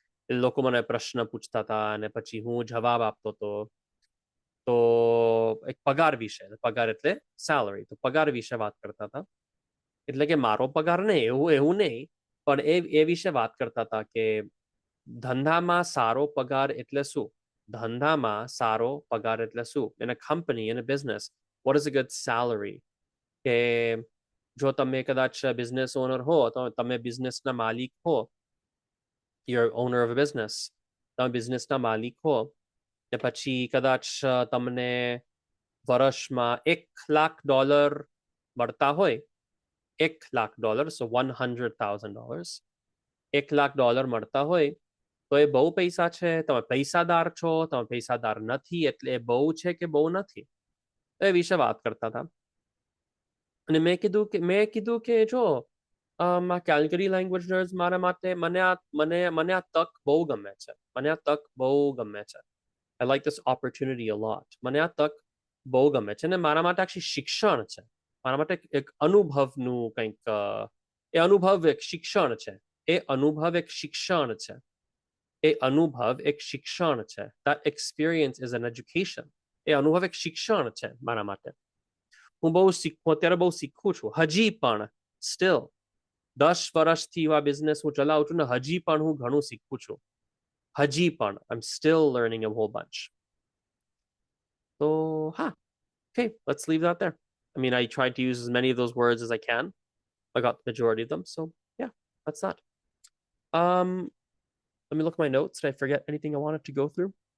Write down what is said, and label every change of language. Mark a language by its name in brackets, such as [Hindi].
[Gujarati] લોકો મને પ્રશ્ન પૂછતા હતા અને પછી હું જવાબ આપતો હતો. તો એક પગાર વિશે, પગાર એટલે સેલરી, તો પગાર વિશે વાત કરતા હતા. એટલે કે મારો પગાર નહીં, એવું નહીં, પણ એ વિશે વાત કરતા હતા કે ધંધામાં સારો પગાર એટલે શું? ધંધામાં સારો પગાર એટલે શું? [English] In a company, in a business, what is a good salary? [Gujarati] કે જો તમે કદાચ બિઝનેસ ઓનર હો, તો તમે બિઝનેસના માલિક હો, [English] you're owner of a business, [Gujarati] તમે બિઝનેસના માલિક હો ને પછી કદાચ તમને વર્ષમાં $1,00,000 મળતા હોય, $1,00,000, so $100,000, $1,00,000 મળતા હોય તો એ બહુ પૈસા છે? તમે પૈસાદાર છો? તમે પૈસાદાર નથી એટલે એ બહુ છે કે બહુ નથી? એ વિશે વાત કરતા હતા. અને મેં કીધું કે જો આ કેલ્ગરી લેંગ્વેજ નર્ડ્સ મારા માટે મને આ તક બહુ ગમે છે. મને આ તક બહુ ગમે છે. [English] I like this opportunity a lot. [Gujarati] મને આ તક બહુ ગમે છે ને મારા માટે actually શિક્ષણ છે. મારા માટે એક અનુભવનું કંઈક, એ અનુભવ એક શિક્ષણ છે. એ અનુભવ એક શિક્ષણ છે. એ અનુભવ એક શિક્ષણ છે. [English] That experience is an education. [Gujarati] એ અનુભવ એક શિક્ષણ છે મારા માટે. હું અત્યારે બહુ શીખું છું હજી પણ. સ્ટીલ 10 વર્ષથી આ બિઝનેસ હું ચલાવું છું ને હજી પણ હું ઘણું શીખું છું. હજી પણ [English] I'm still learning a whole bunch. So okay, let's leave that there. I mean, I tried to use as many of those words as I can. I got the majority of them, so yeah, that's that. Let me look at my notes. Did I forget anything I wanted to go through?